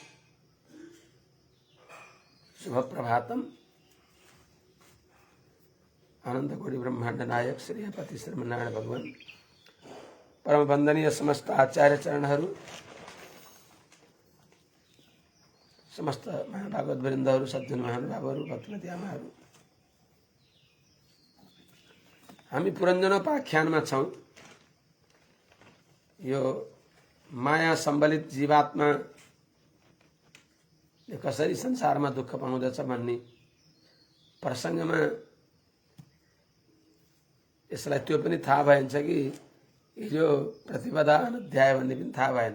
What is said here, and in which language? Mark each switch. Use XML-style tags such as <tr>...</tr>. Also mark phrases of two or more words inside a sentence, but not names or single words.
<sa>शुभ प्रभातम।</sa> <ne>आनंद कोटि ब्रह्मांड नायक श्रीपति श्रीमन्नारायण भगवान परम वंदनीय समस्त आचार्य चरणहरू, समस्त महाभागवत वृन्दहरू, सज्जन महानुभावहरू, भक्तिमती आमाहरू, हामी पुरञ्जनोपाख्यानमा छौं। यो माया सम्बलित जीवात्मा कसरी संसारमा दुःख पाउँदछ भन्ने प्रसङ्गमा यसलाई त्यो पनि थाहा भएन्छ कि हिजो प्रतिपदान अध्याय भन्ने पनि थाहा भएन।</ne>